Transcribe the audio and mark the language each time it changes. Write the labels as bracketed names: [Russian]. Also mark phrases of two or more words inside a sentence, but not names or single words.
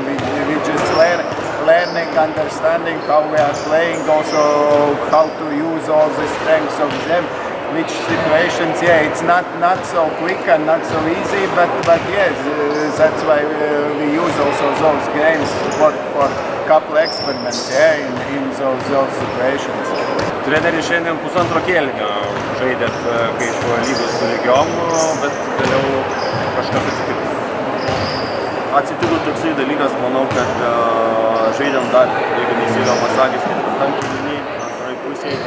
[English] We just learning, understanding how we are playing, also how to use all the strengths of them. Which situations, yeah, it's not so quick and not so easy, but yes, that's why we use also those games for couple experiments, yeah, in those situations. [Lithuanian] Treneri šiandien pusantro kėlinio žaidėt kaip lygus su lygiom, bet vėliau kažkas atsitiko. Atsitiko toksai dalykas, manau, kad žaidėm dar, jeigu neįsiga pasakęs, ketvirtam kėliny, antroji pusėje.